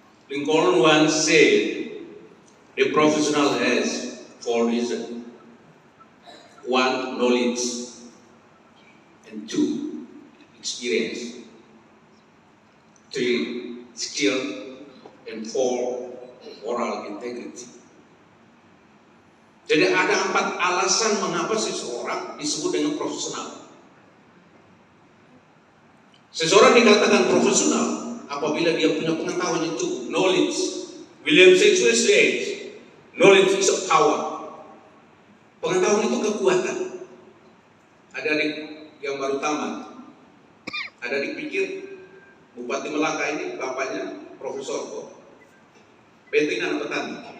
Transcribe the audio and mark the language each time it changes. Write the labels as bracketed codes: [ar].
[en] Lincoln once said, the professional has 4 reasons. 1, knowledge, and 2, experience. 3, skill, and 4, moral integrity. [id] Jadi ada 4 alasan mengapa seseorang disebut dengan profesional. Seseorang dikatakan profesional apabila dia punya pengetahuan yang cukup, knowledge. [en] William Shakespeare says, knowledge is a power. [id] Pengetahuan itu kekuatan. Adik-adik yang baru tamat, adik-adik pikir Bupati Melaka ini bapaknya profesor kok. Penting anak petani.